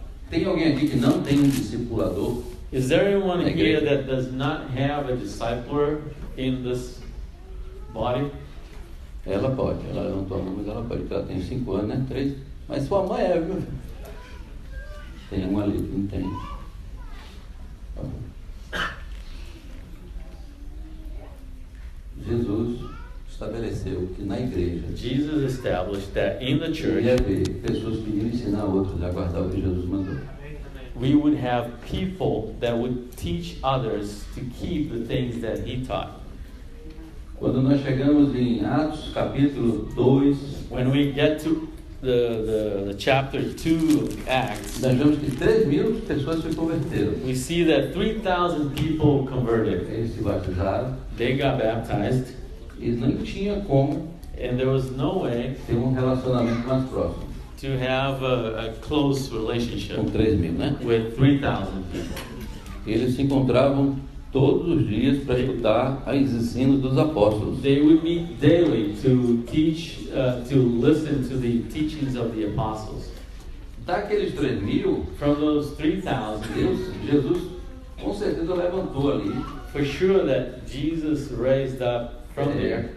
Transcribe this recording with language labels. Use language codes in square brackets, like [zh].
[pt] Tem alguém aqui que não tem um discipulador? [en] Is there anyone [pt] Na [en] here [pt] igreja? [en] that does not have a discipler in this body? [pt] Ela pode, ela não toma, mas ela pode, porque ela tem 5 anos, né? 3. Mas sua mãe é, viu? Tem um ali que não tem. Jesus estabeleceu que na igreja [en] Jesus established that in the church [pt] ia haver pessoas que iriam ensinar outros a guardar o que Jesus mandou. [en] we would have people that would teach others to keep the things that he taught. [pt] Quando nós chegamos em Atos capítulo 2, [en] When we get to the chapter 2 of Acts, [pt] nós vemos que 3.000 pessoas se converteram. [en] we see that 3,000 people converted. [pt] Eles se batizaram [en] They got baptized, [pt] e não tinha como [en] and there was no way [pt] ter um relacionamento mais próximo [en] to have a close relationship [pt] com 3.000, né? [en] with 3,000 people. [pt] Eles se encontravam todos os dias para escutar os ensinos dos apóstolos. [en] They would meet daily to teach, to listen to the teachings of the apostles. [pt] Daqueles 3.000, [en] From those 3,000, [pt] Jesus com certeza levantou ali [en] for sure that Jesus raised up from there